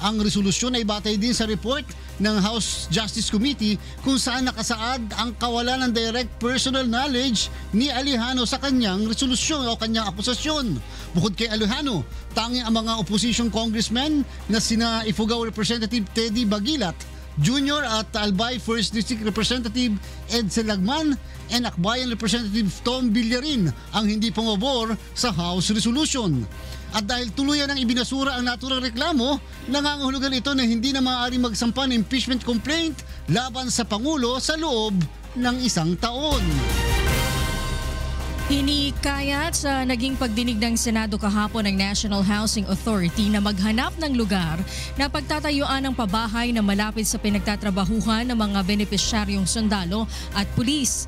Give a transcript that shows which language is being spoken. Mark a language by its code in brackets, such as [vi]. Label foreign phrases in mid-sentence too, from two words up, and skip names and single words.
[tl] Ang resolusyon ay batay din sa report ng House Justice Committee kung saan nakasaad ang kawalan ng [en] direct personal knowledge [tl] ni Alejano sa kanyang resolusyon o kanyang akusasyon. Bukod kay Alejano, tanging ang mga [en] opposition congressmen [tl] na sina Ifugao Representative Teddy Bagilat Jr. at Albay 1st District Representative Ed Selagman and Akbayan Representative Tom Villarin ang hindi pumabor sa House Resolution. At dahil tuluyan ng ibinasura ang naturang reklamo, nangangahulugan ito na hindi na maaaring magsampa ng [en] impeachment complaint [tl] laban sa Pangulo sa loob ng 1 taon. Hinikayat sa naging pagdinig ng Senado kahapon ng National Housing Authority na maghanap ng lugar na pagtatayuan ng pabahay na malapit sa pinagtatrabahuhan ng mga benepisyaryong sundalo at pulis.